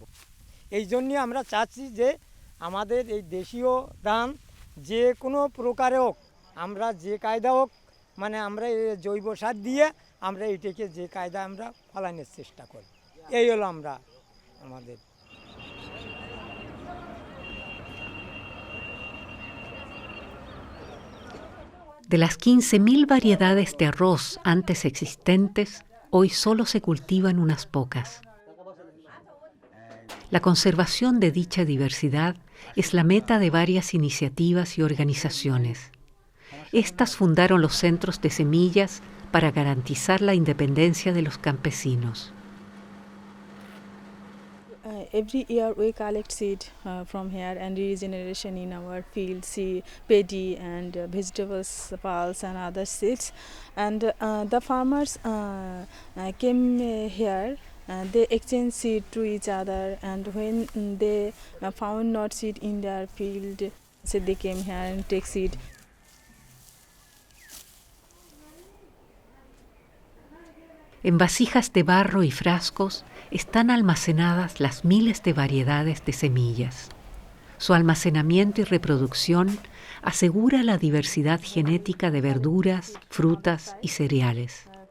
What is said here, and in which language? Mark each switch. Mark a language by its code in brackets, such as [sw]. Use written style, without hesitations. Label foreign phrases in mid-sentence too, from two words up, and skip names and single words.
[bn] এই জন্যে আমরা চাচ্ছি যে আমাদের এই দেশীয় ধান যে কোনো প্রকারে হোক, আমরা যে কায়দা হোক, মানে আমরা জৈব সার দিয়ে আমরা এটাকে যে কায়দা আমরা ফলানোর চেষ্টা করি। এই হলো আমরা আমাদের। [es] De las 15.000 variedades de arroz antes existentes, hoy solo se cultivan unas pocas. La conservación de dicha diversidad es la meta de varias iniciativas y organizaciones. Estas fundaron los centros de semillas para garantizar la independencia de los campesinos. [en] Every year we collect seed from here and regeneration in our field, see paddy and vegetables, pulse and other seeds. And the farmers came here. They exchange seed to each other, and when they found not seed in their field, so they came here and take seed. [es] En vasijas de barro y frascos están almacenadas las miles de variedades de semillas. Su almacenamiento y reproducción asegura la diversidad genética de verduras, frutas y cereales.